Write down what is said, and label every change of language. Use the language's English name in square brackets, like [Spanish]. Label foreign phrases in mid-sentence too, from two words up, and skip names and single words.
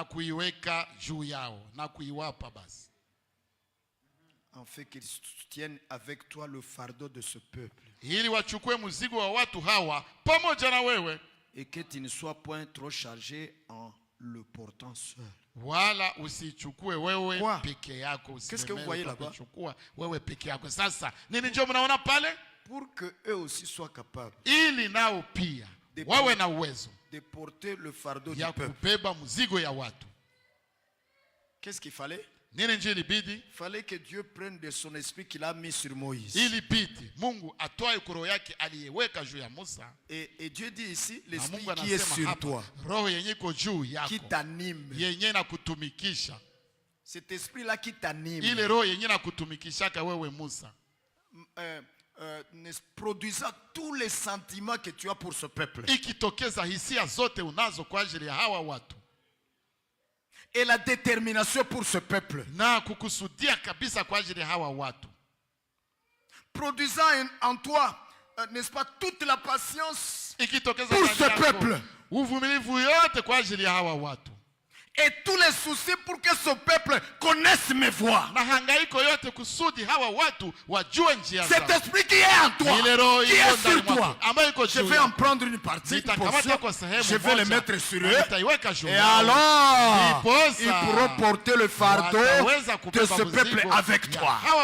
[French] En fait qu'ils soutiennent avec toi le fardeau de ce peuple. Et que tu ne sois point trop chargé en le portant seul. [Swahili] Wala usichukue wewe peke yako. [French] Qu'est-ce que vous voyez là-bas? [Swahili] Wewe peke yako. Sasa nini ndio mnaona pale? [French] Pour que eux aussi soient capables, [Swahili] ili nao pia wawe na uwezo [French] de porter le fardeau [Swahili] ya [French] du peuple. [Swahili] kubeba mzigo ya watu. [French] Qu'est-ce qu'il fallait? [Swahili] Nini ndio ilibidi? [French] Il fallait que Dieu prenne de son esprit qu'il a mis sur Moïse. [Swahili] Ilibidi Mungu atoe roho yake aliyeweka juu ya Musa. [French] Et Dieu dit ici, l'esprit qui est sur toi, [Swahili] roho yenye iko juu yako, [French] qui t'anime, [Swahili] yenye na kutumikisha. [French] Cet esprit-là qui t'anime, [Swahili] ile roho yenye na kutumikishaka wewe Musa, [French] produisant tous les sentiments que tu as pour ce peuple. [Swahili] Ikitokeza hisia zote unazo kwa ajili ya hawa watu. [French] et la détermination pour ce peuple. [Swahili] Na kukusudia kabisa kwa ajili hawa watu. [French] Produisant en toi, n'est-ce pas, toute la patience pour ce peuple. [Swahili] Uvumilivu yote kwa ajili hawa watu. [French] Et tous les soucis pour que ce peuple connaisse mes voies. Cet esprit qui est en toi, qui est sur toi, je vais en prendre une partie, je vais le mettre sur eux. Et alors, ils pourront porter le fardeau de ce peuple avec toi.